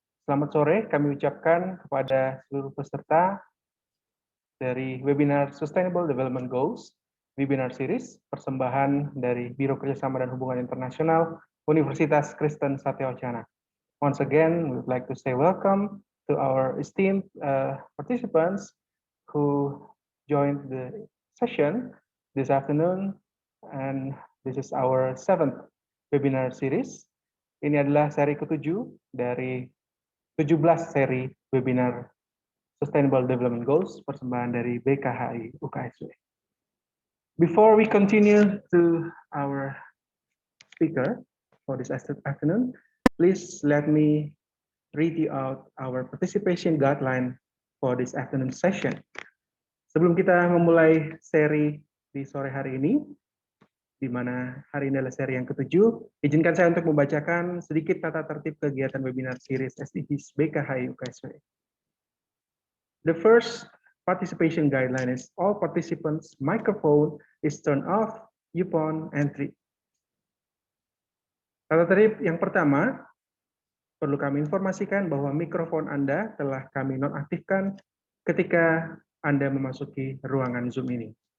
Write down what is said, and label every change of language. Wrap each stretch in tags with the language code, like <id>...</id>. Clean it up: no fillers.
<id>Selamat sore, kami ucapkan kepada seluruh peserta dari webinar Sustainable Development Goals, webinar series, persembahan dari Biro Kerjasama dan Hubungan Internasional Universitas Kristen Satyawacana.</id> <en>Once again, we would like to say welcome to our esteemed participants who joined the session this afternoon, and this is our 7th webinar series.</en> <id>Ini adalah seri ke-7 dari 17 seri webinar Sustainable Development Goals, persembahan dari BKHI UKSW.</id> <en>Before we continue to our speaker for this afternoon, please let me read you out our participation guideline for this afternoon session.</en> <id>Sebelum kita memulai seri di sore hari ini, di mana hari ini adalah seri yang ke-7, izinkan saya untuk membacakan sedikit tata tertib kegiatan webinar series SDGs BKHI UKSW.</id> <en>The first participation guideline is all participants' microphone is turned off upon entry.</en> <id>Tata tertib yang pertama, perlu kami informasikan bahwa mikrofon Anda telah kami nonaktifkan ketika Anda memasuki ruangan Zoom ini.</id>